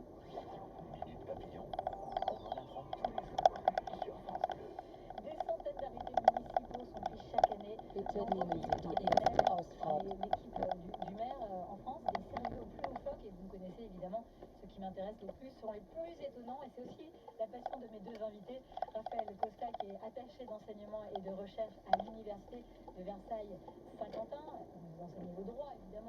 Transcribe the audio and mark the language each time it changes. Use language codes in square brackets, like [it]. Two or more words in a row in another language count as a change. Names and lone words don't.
[fr] Minute Papillon, on en apprend tous les jours sur France Bleu. Des centaines d'arrêtés municipaux sont pris chaque année. [de] Bitte nehmen Sie die erste Ausfahrt. [fr] L'équipe du maire en France est sérieux au plus haut choc et vous connaissez évidemment ce qui m'intéresse le plus sont les plus étonnants et c'est aussi la passion de mes deux invités. Raphaël Costa qui est attaché d'enseignement et de recherche à l'université de Versailles-Saint-Quentin. Vous enseignez le droit évidemment,